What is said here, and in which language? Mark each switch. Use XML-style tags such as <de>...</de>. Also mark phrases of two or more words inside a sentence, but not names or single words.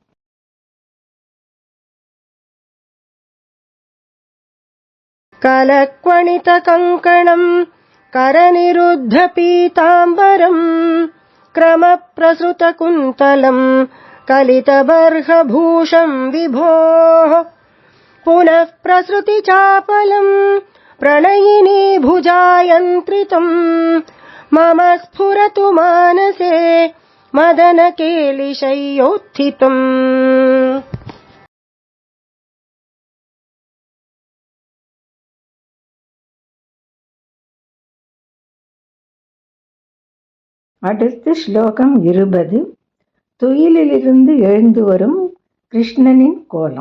<sa>कलक्वणित कङ्कणम् करनिरुद्ध पीताम्बरम् क्रम प्रसृत कुन्तलम् गलितबर्हभूषम् विभोः पुनः प्रसृति चापलम् प्रणयिनी भुजायन्त्रितम् मम स्फुरतु मानसे मदनकेलिशय्योत्थितम्।</sa> <ta>அடுத்து ஸ்லோகம் 20. துயிலிலிருந்து எழுந்து வரும் கிருஷ்ணனின் கோலம்.</ta>